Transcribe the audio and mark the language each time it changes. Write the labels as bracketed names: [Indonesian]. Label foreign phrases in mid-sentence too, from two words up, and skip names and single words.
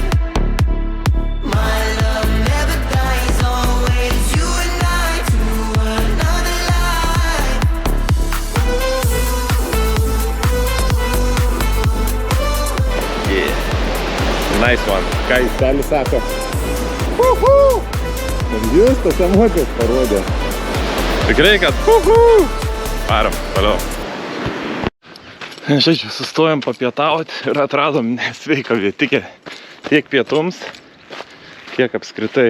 [English] My love never dies, always you and I through another life. Yeah. Nice one. [Lithuanian] Ką jis telis sako? Justas emocijas parodė. Tikrai, kad varom, toliau. Žodžiu, sustojom papietauti ir atradom nesveiką vietikę tiek pietums, tiek apskritai.